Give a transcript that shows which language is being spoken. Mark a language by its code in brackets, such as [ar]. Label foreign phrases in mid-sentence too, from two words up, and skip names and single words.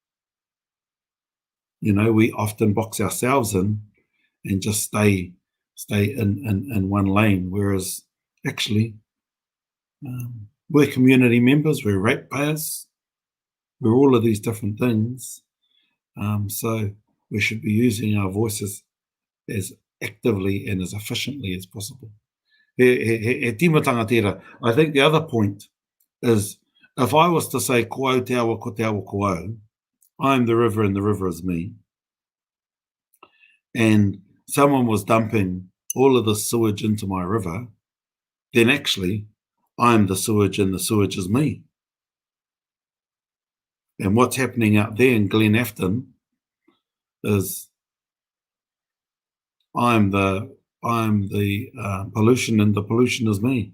[en] We often box ourselves in and just stay in one lane, whereas actually we're community members, we're ratepayers, we're all of these different things. So we should be using our voices as actively and as efficiently as possible. I think the other point is, if I was to say [mi] ko au te awa ko te awa ko au, [en] I'm the river and the river is me, and someone was dumping all of the sewage into my river, then actually I'm the sewage and the sewage is me. And what's happening out there in Glen Afton is I'm the pollution and the pollution is me.